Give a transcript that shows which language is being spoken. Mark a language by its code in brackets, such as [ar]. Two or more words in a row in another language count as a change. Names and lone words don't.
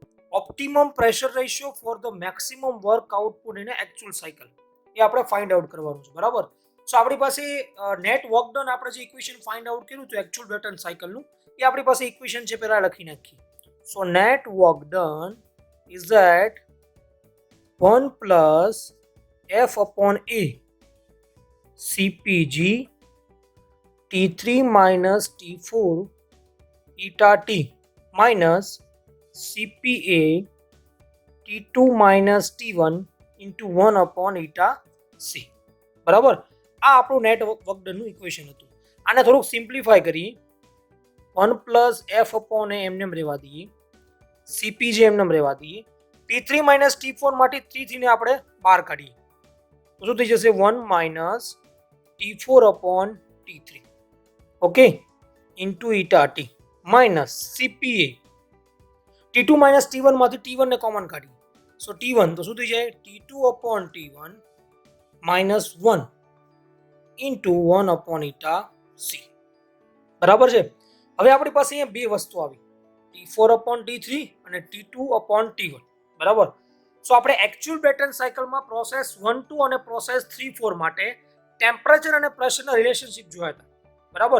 [en] optimum pressure ratio for the maximum work output in actual cycle [gu] એ આપણે [en] find out [gu] કરવાનું છે, બરાબર. સો આપણી પાસે [en] net work done [gu] આપણે જે ઇક્વેશન [en] find out [gu] કર્યું હતું [en] actual Brayton cycleનું, [gu] એ આપણી પાસે ઇક્વેશન છે, પહેલા લખી નાખીએ. [en] so net work done is that 1 plus F upon A CPG T3 minus T4 eta T minus CPA T2 minus T1 into 1 upon eta C. [gu] બરાબર, આ આપણું નેટ વર્કડનનું ઇક્વેશન હતું. આને થોડુંક સિમ્પ્લિફાય કરીએ. [en] 1 plus F upon A [gu] એમને રહેવા દઈએ, CPG એમને રહેવા દઈએ, [en] T3 minus T4 [gu] માટે 3 ને આપણે બહાર કાઢીએ તો શું થઈ જશે [en] 1 minus T4 upon T3, [gu] ઓકે, [en] into eta T minus CPA T2 minus T1 [gu] માંથી T1 ને કોમન કાઢીએ, સો T1 તો શું થઈ જાય [en] T2 upon T1 minus 1 into 1 upon eta C. [gu] બરાબર છે. હવે આપણી પાસે અહીંયા બે વસ્તુ આવી, [en] T4 upon T3 [gu] અને [en] T2 upon T1, [gu] બરાબર. સો આપણે [en] actual Brayton cycleમાં [gu] પ્રોસેસ 1 2 અને પ્રોસેસ 3 4 માટે ટેમ્પરેચર અને પ્રેશરના રિલેશનશિપ જોયા હતા, બરાબર.